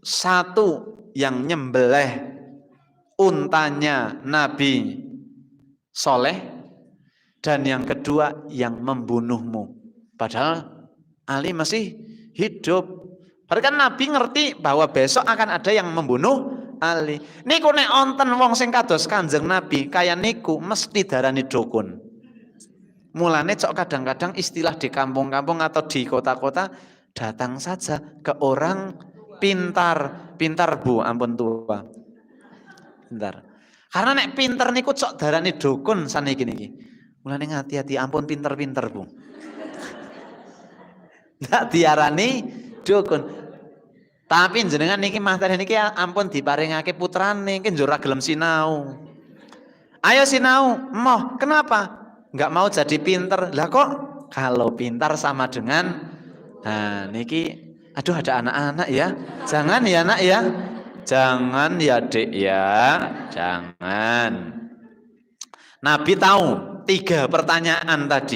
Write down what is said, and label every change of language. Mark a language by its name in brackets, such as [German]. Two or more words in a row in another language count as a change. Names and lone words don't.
[Indonesian] Satu yang nyembelih untanya Nabi Soleh, dan yang kedua yang membunuhmu. Padahal Ali masih hidup. Padahal kan Nabi ngerti bahwa besok akan ada yang membunuh Ali. [Javanese] Niku nek onten wong sing kados Kanjeng Nabi kaya niku mesti darani dukun. Mulane cok [Indonesian] kadang-kadang istilah di kampung-kampung atau di kota-kota, datang saja ke orang pintar. [Javanese] Pintar Bu, ampun tua. Pintar. Karena nek pintar niku cok darani dukun saniki niki. Mulane hati-hati, ampun pinter-pinter Bu. Ndak diarani dukun. Tapi jenengan niki materi niki ampun diparingake putrane niki njur ora gelem sinau. Ayo sinau, moh, [Indonesian] kenapa? Enggak mau jadi pinter. Lah kok kalau pintar sama dengan niki, aduh ada anak-anak ya. Jangan ya Nak ya. Jangan ya Dek ya. Jangan. Nabi tahu 3 pertanyaan tadi.